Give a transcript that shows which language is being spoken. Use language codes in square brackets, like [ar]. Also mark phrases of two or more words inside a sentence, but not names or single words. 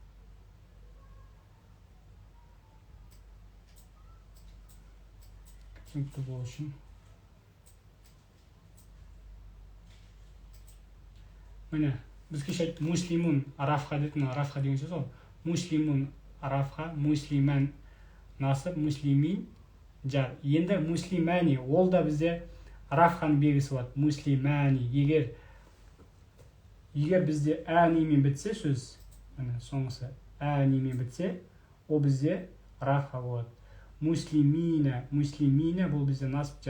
[kk] Түсінікті болу үшін. Міне, біз кеше айттық, муслимун рафқа дейтін, рафқа деген сөз ол. Муслимун рафқа, муслиман насып, муслимин жар. Енді муслимани, ол да бізде рафқаның белгісі болады. Муслимани. Егер бізде әнимен бітсе сөз, соңғысы әнимен бітсе, ол бізде рафқа болады. Муслимина бұл бізде насып жар.